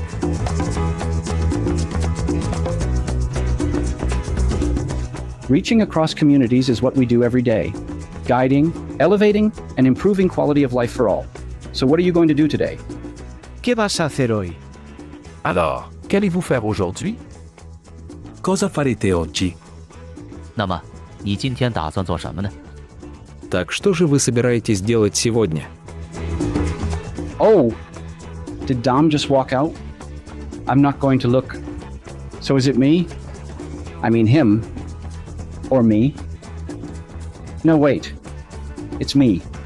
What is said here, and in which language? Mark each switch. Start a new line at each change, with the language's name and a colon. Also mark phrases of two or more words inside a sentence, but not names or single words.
English: Reaching across communities is what we do every day, guiding, elevating, and improving quality of life for all. So what are you going to do today?
Spanish: Che vas a hacer hoy?
French: Alors, qu'allez-vous faire aujourd'hui?
Italian: Cosa farete oggi?
Chinese: 那么，你今天打算做什么呢？
Russian: Так что же вы собираетесь делать сегодня?
English: Oh, did Dom just walk out? I'm not going to look. So is it me? I mean him. Or me? No, wait. It's me.